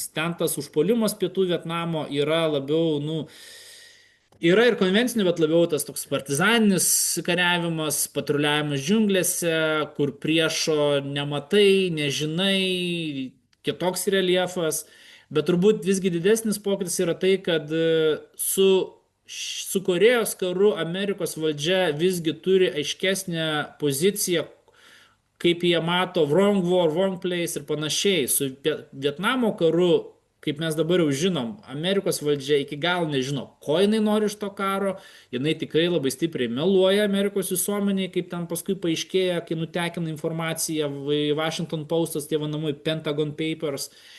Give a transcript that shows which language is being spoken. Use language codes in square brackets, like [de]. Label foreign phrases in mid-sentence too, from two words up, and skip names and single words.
[lt] Ten tas užpuolimas pietų Vietnamo yra labiau, nu, yra ir konvencinių, bet labiau tas toks partizaninis kariavimas, patruliavimas džiunglėse, kur priešo nematai, nežinai, kitoks reljefas. Bet turbūt visgi didesnis pokytis yra tai, kad su Korejos karu Amerikos valdžia visgi turi aiškesnę poziciją, kaip jie mato [en] wrong war, wrong place [lt] ir panašiai. Su Vietnamo karu, kaip mes dabar jau žinom, Amerikos valdžia iki galo nežino, ko jinai nori iš to karo. Jinai tikrai labai stipriai meluoja Amerikos visuomeniai, kaip ten paskui paaiškėja, kai nutekina informaciją Washington Postas, tie vadinamai Pentagon Papers.